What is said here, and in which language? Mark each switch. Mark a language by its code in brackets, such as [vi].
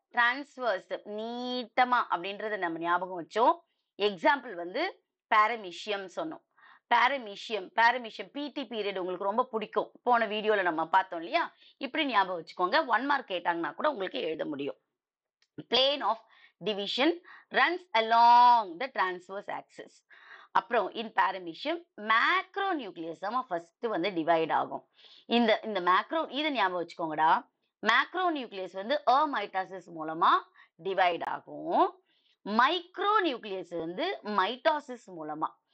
[ta] Transverse நீட்டமா அப்படின்றத நம்ம ஞாபகம் வச்சோம். எக்ஸாம்பிள் வந்து பாரமீஷியம் சொன்னோம். பாரமீஷியம் பிடி பீரியட் உங்களுக்கு ரொம்ப பிடிக்கும். போன வீடியோல நம்ம பார்த்தோம் இல்லையா? இப்படி ஞாபகம் வச்சுக்கோங்க. 1 மார்க் கேட்டாங்கன்னா கூட உங்களுக்கு எழுத முடியும். [en] plane of division runs along the transverse axis. [ta] அப்புறம் [en] in paramecium macronucleus [ta] தான் ஃபர்ஸ்ட் வந்து டிவைட் ஆகும். இந்த மேக்ரோ இதை ஞாபகம் வச்சுக்கோங்கடா. மேக்ரோநியூக்ளியஸ் வந்து மைட்டாசிஸ் மூலமா டிவைட் ஆகும். மைக்ரோநியூக்ளியஸ் வந்து மைட்டாசிஸ் மூலமா.